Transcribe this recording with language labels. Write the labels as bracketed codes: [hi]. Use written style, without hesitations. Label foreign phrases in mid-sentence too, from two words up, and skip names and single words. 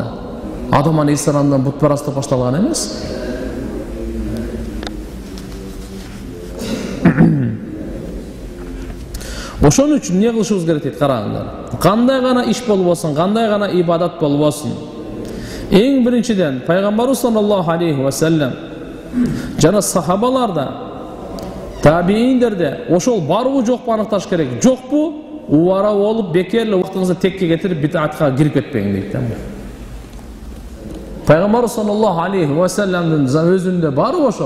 [ky] Адам алейхиссаламдан бутпарастык башталган эмес. Ошон үчүн эмне кылышыбыз керек дейт, караңыздар. Кандай гана иш болбосун, кандай гана ибадат болбосун, эң биринчиден пайгамбарыбыз [ar] صلى الله عليه وسلم [ky] жана сахабаларда, табииндерде ошол барбы жокпу аныкташ керек. Жокпу, убара болуп, бекерле убактыңызды текке кетирип бид'атка кирип кетпең дейт. Пайгамбарыбыз [ar] صلى الله عليه وسلم [ky] өзүндө барбы ошол?